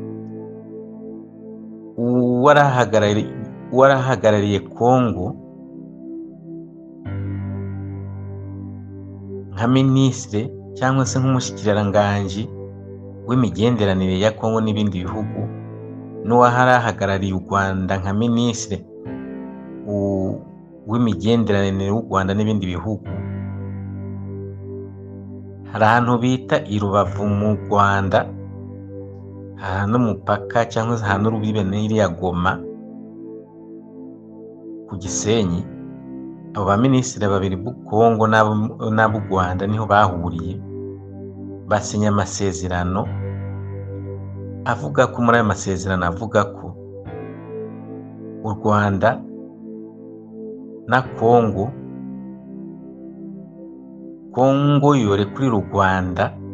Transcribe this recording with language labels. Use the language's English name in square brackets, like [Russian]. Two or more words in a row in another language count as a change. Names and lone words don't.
[Rundi] uwarahagarariye Congo nka minisitiri cyangwa se nk'umushikiranganji w'imigenderanire ya Congo n'ibindi bihugu, n'uwarahagarariye u Rwanda nka minisitiri w'imigenderanire w'u Rwanda n'ibindi bihugu, hari ahantu bita i Rubavu mu Rwanda, ahantu umupaka cyangwa se ahantu urubibe n'iriya Goma ku Gisenyi. Abo baminisitiri babiri b'u Congo n'ab'u Rwanda niho bahuriye basinya amasezerano avuga ko muri ayo masezerano avuga ko u Rwanda na Congo yorekurira u Rwanda